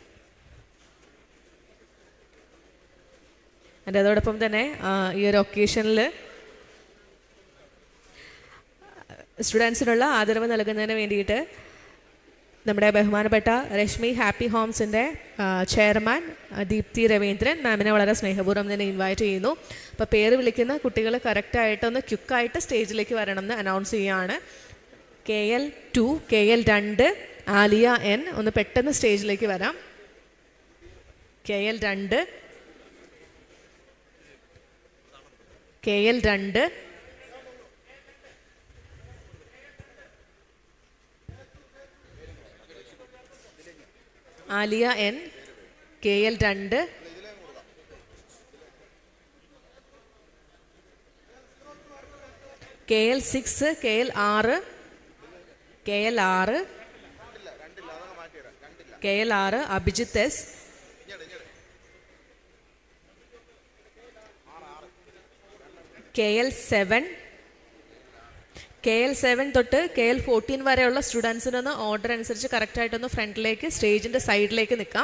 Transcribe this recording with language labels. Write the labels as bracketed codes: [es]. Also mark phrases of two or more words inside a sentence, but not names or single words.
[ml] അതോടൊപ്പം തന്നെ ഈ ഒരു ഒക്കേഷനിൽ സ്റ്റുഡൻസിനുള്ള ആദരവ് നൽകുന്നതിന് വേണ്ടിയിട്ട് നമ്മുടെ ബഹുമാനപ്പെട്ട രശ്മി ഹാപ്പി ഹോംസിൻ്റെ ചെയർമാൻ ദീപ്തി രവീന്ദ്രൻ മാമിനെ വളരെ സ്നേഹപൂർവ്വം തന്നെ ഇൻവൈറ്റ് ചെയ്യുന്നു. അപ്പോൾ പേര് വിളിക്കുന്ന കുട്ടികൾ കറക്റ്റായിട്ട് ഒന്ന് ക്വിക്കായിട്ട് സ്റ്റേജിലേക്ക് വരണമെന്ന് അനൗൺസ് ചെയ്യുകയാണ്. KL2, KL2 ആലിയ N. ഒന്ന് പെട്ടെന്ന് സ്റ്റേജിലേക്ക് വരാം. KL2, KL2, ആലിയ N, KL2, KL6, KL6, KL6, KL6 അഭിജിത്ത് S, KL7 തൊട്ട് KL14 വരെയുള്ള സ്റ്റുഡൻസിനൊന്ന് ഓർഡർ അനുസരിച്ച് കറക്റ്റായിട്ടൊന്ന് ഫ്രണ്ടിലേക്ക് സ്റ്റേജിൻ്റെ സൈഡിലേക്ക് നിൽക്കാം.